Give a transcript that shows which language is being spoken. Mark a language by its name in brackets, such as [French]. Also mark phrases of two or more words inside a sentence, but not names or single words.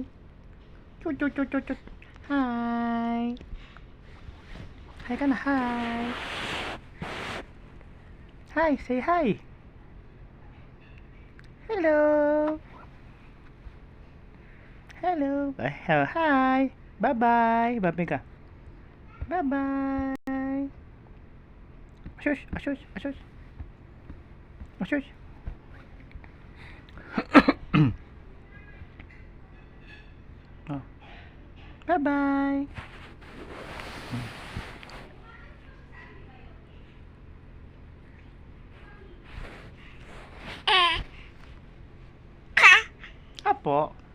[English] Chut, chut, chut, chut, chut. Hi. Hi ka na. Hi. Hi, say hi. Hello. Hello. Hi. Bye-bye. Bye-bye ka. Bye-bye. Ashush, ashush, ashush. Ashush. Oh. Bye-bye. Apo.